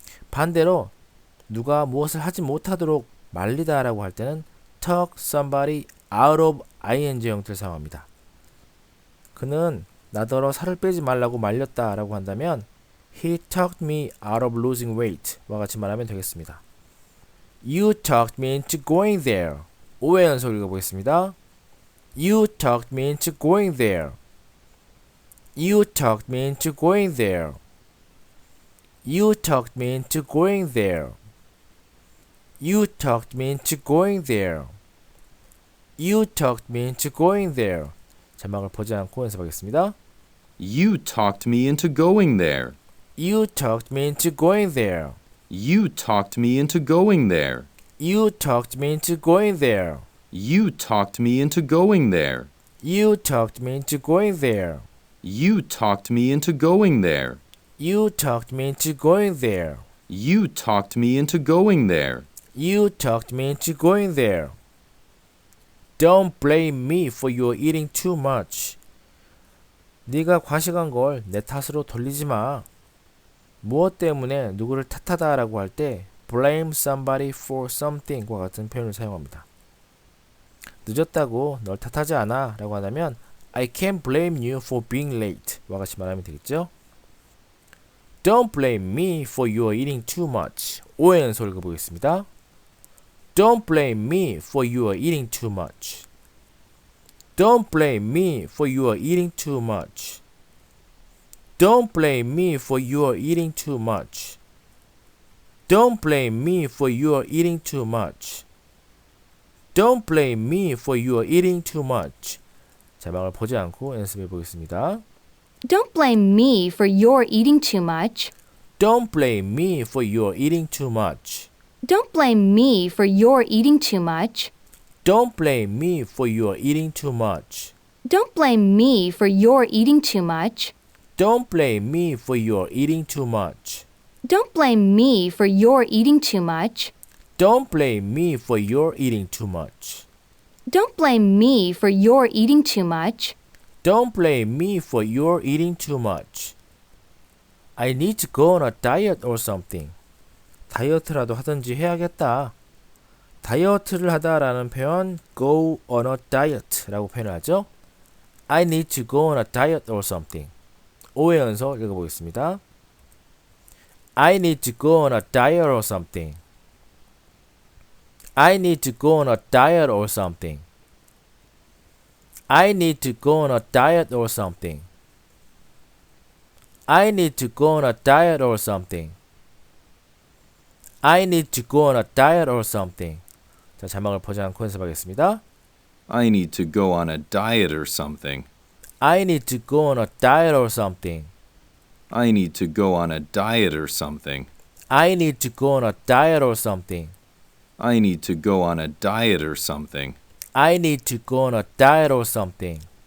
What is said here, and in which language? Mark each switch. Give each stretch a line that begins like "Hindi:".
Korean: 반대로 누가 무엇을 하지 못하도록 말리다 라고 할 때는
English: talk somebody out of ing
Korean: 형태를 사용합니다. 그는 나더러 살을 빼지 말라고 말렸다 라고 한다면
English: He talked me out of losing weight
Korean: 와 같이 말하면 되겠습니다.
English: You talked me into going there.
Korean: 5회 연속 읽어보겠습니다.
English: You talked me into going there. You talked me into going there. You talked me into going there. You talked me into going there. You talked me into going there.
Korean: 자막을 보지 않고 연습하겠습니다.
English: You talked me into going there. You talked me into going there. You talked me into going there. You talked me into going there. You talked me into going there. You talked me into going there. You talked me into going there. You talked me into going there. You talked me into going there. You talked me into going there. Don't blame me for your eating too much.
Korean: 네가 과식한 걸 내 탓으로 돌리지 마. 무엇 때문에 누구를 탓하다라고 할 때
English: blame somebody for something
Korean: 과 같은 표현을 사용합니다. 늦었다고 널 탓하지 않아 라고 하면
English: I can't blame you for being late
Korean: 와 같이 말하면 되겠죠.
English: Don't blame me for your eating too much.
Korean: 5회 연속 읽어보겠습니다.
English: Don't blame me for your eating too much. Don't blame me for your eating too much. Don't blame me for your eating too much. Don't blame me for your eating too much. Don't blame me for your eating too much.
Korean: 자막을 보지 않고 연습해 보겠습니다.
English: Don't blame me for your eating too much. Don't blame me for your eating too much. Don't blame me for your eating too much. Don't blame me for your eating too much. Don't blame me for your eating too much. Don't blame me for your eating too much. Don't blame me for your eating too much. Don't blame me for your eating too much. Don't blame me for your eating too much. Don't blame me for your eating too much. I need to go on a diet or something.
Korean: 다이어트라도 하든지 해야겠다. 다이어트를 하다라는 표현
English: go on a diet
Korean: 라고 표현하죠.
English: I need to go on a diet or something.
Korean: 5회 연속 읽어보겠습니다.
English: I need to go on a diet or something. I need to go on a diet or something. I need to go on a diet or something. I need to go on a diet or something. I need to go on a diet or something.
Korean: 자, 자막을 보지 않고 연습하겠습니다.
English: I need to go on a diet or something. I need to go on a diet or something. I need to go on a diet or something. I need to go on a diet or something. I need to go on a diet or something. I need to go on a diet or something.